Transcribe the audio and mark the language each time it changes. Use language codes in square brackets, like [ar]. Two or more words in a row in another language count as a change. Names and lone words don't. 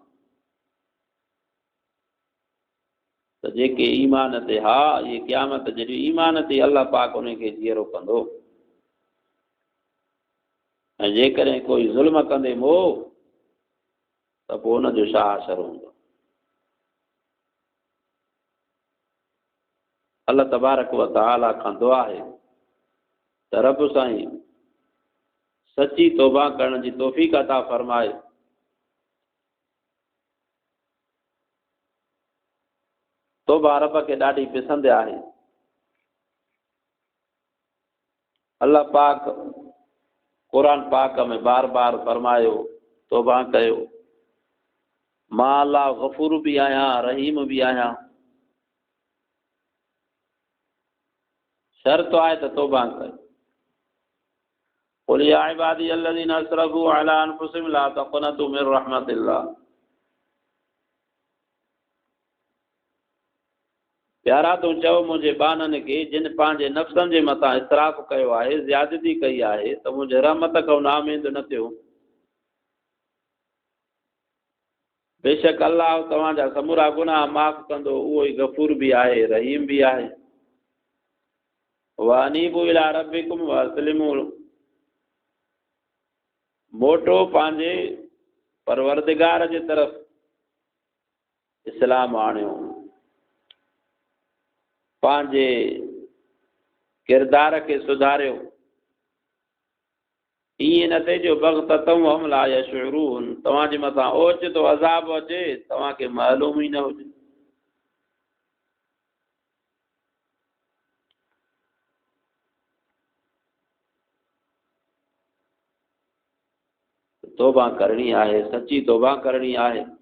[sd] त जेके ईमान ते हा, इहे क़यामत जॾहिं ईमान ते अलाह पाक उनखे जीअरो कंदो। ऐं जेकॾहिं कोई ज़ुल्म कंदे मोह, त पोइ हुनजो छा असर हूंदो। [ar] الله تبارك و تعالى [sd] खां दुआ आहे त रब साईं सची तौबा करण जी तौफ़ीक़ अता फरमाए। तौबा रब खे ॾाढी पसंदि आहे। अल्लाह पाक क़ुरान पाक में बार बार फरमायो तौबा कयो। मां अल्लाह गफ़ूर बि आहियां, रहीम बि आहियां। शर्त आहे त तौबा कयो। [ar] قل يا عبادي الذين أسرفوا على أنفسهم لا تقنطوا من رحمة الله. [sd] प्यारा तूं चओ मुंहिंजे बाननि खे जिन पंहिंजे नफ़्सनि जे मथां इसराफ़ कयो आहे, ज़्यादती कई आहे, त मुंहिंजे रहमत खां नाउमीद न थियो। बेशक अल्लाह तव्हांजा समूरा गुनाह माफ़ कंदो, उहो ई गफ़ूर बि आहे, रहीम बि आहे। [ar] وأنيبوا إلى ربكم وأسلموا, [sd] मोटो पंहिंजे परवरदिगार जे तरफ़, इस्लाम आणियो, पंहिंजे किरदार खे सुधारियो। ईअं न थिए जो [ar] بغتة وهم لا يشعرون, [sd] तव्हांजे मथां ओचितो अज़ाब अचे, तव्हांखे मालूम ई न हुजे। तौबा करणी आहे, सची तौबा करणी आहे।